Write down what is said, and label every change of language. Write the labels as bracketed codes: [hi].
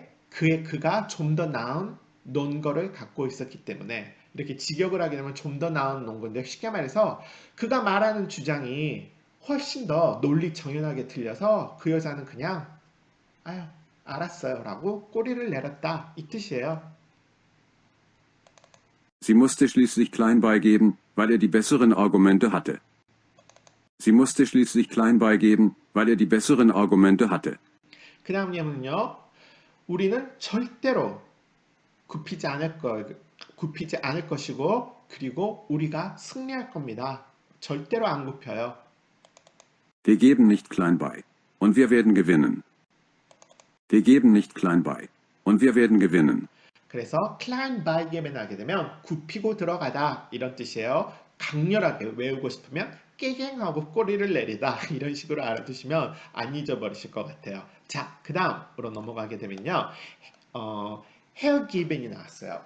[ko] 그가 좀 더 나은 논거를 갖고 있었기 때문에. 이렇게 직역을 하게 되면 좀 더 나은 논거인데 쉽게 말해서 그가 말하는 주장이 훨씬 더 논리 정연하게 들려서 그 여자는 그냥 아유 알았어요 라고 꼬리를 내렸다 이 뜻이에요. [de] Sie musste schließlich klein beigeben, weil er die besseren Argumente hatte. Sie musste schließlich klein beigeben, weil er die besseren Argumente hatte. [ko] 그 다음 예문은요. 우리는 절대로 굽히지 않을 것이고 그리고 우리가 승리할 겁니다. 절대로 안 굽혀요. [de] Wir geben nicht klein bei. Und wir werden gewinnen. Wir geben nicht klein bei. Und wir werden gewinnen. [ko] 그래서 klein beigeb에 하게 되면 굽히고 들어가다 이런 뜻이에요. 강렬하게 외우고 싶으면 깨갱하고 꼬리를 내리다 이런 식으로 알아두시면 안 잊어버리실 것 같아요. 자, 그 다음으로 넘어가게 되면요. 헤어 기ven이 나왔어요.